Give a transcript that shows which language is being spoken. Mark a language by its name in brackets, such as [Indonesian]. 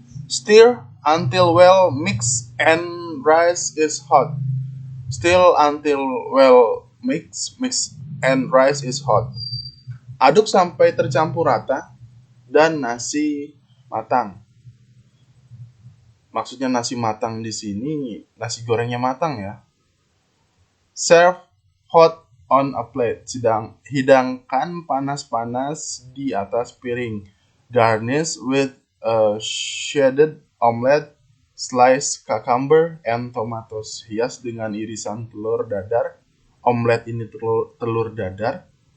[English] Stir until well mixed and rice is hot. Stir until well mix and rice is hot. [Indonesian] Aduk sampai tercampur rata dan nasi matang. Maksudnya nasi matang di sini, nasi gorengnya matang ya. Serve hot on a plate. Hidangkan panas-panas di atas piring. [English] Garnish with a shredded omelette, sliced cucumber, and tomatoes. [Indonesian] Hias dengan irisan telur dadar. Omelet ini telur dadar.